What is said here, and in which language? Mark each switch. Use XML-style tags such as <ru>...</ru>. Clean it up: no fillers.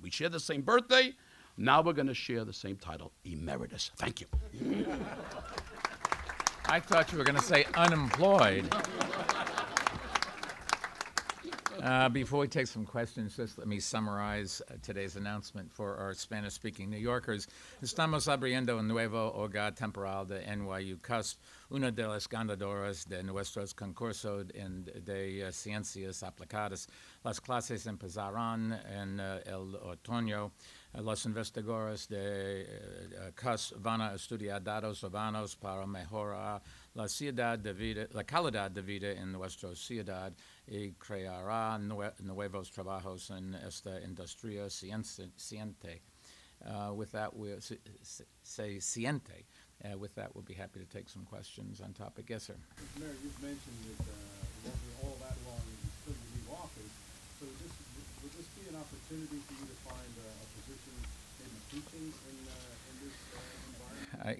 <en>We share the same birthday. Now we're going to share the same title, Emeritus. Thank you. I thought you were going to say unemployed. Before we take some questions, just let me summarize today's announcement for our Spanish-speaking New Yorkers.</en> <es>Estamos abriendo un nuevo hogar temporal de NYU-CUSP, una de las ganadoras de nuestros concursos de ciencias aplicadas. Las clases empezarán en el otoño. Los investigadores de CUSP van a estudiar datos urbanos para mejorar la calidad de vida en nuestra ciudad y creará nuevos trabajos en esta industria ciente.</es> <en>With that, we'll say ciente. With that, we'll be happy to take some questions on topic. Yes, sir. Mayor, you've mentioned that it won't be all that long until you leave office. So would this be an opportunity for you to find a position in teaching in this environment?</en>